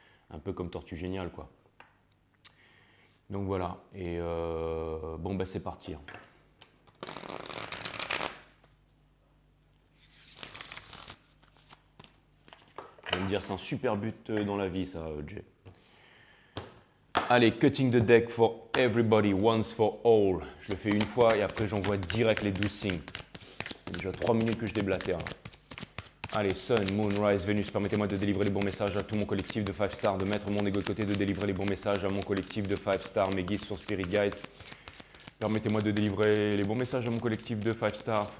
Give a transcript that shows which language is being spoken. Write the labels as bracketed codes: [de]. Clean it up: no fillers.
[fr] Un peu comme Tortue Géniale quoi. Donc voilà, et c'est parti. Je vais me dire c'est un super but dans la vie ça, Jay. [en] Allez, cutting the deck for everybody, once for all. [fr] Je le fais une fois et après j'envoie direct les 12 signes. C'est déjà 3 minutes que je déblatère. Allez, Sun, Moon, Rise, Vénus, permettez-moi de délivrer les bons messages à tout mon collectif de 5 stars, de mettre mon ego de côté, de délivrer les bons messages à mon collectif de 5 stars. Mes guides sont Spirit Guides. Permettez-moi de délivrer les bons messages à mon collectif de 5 stars.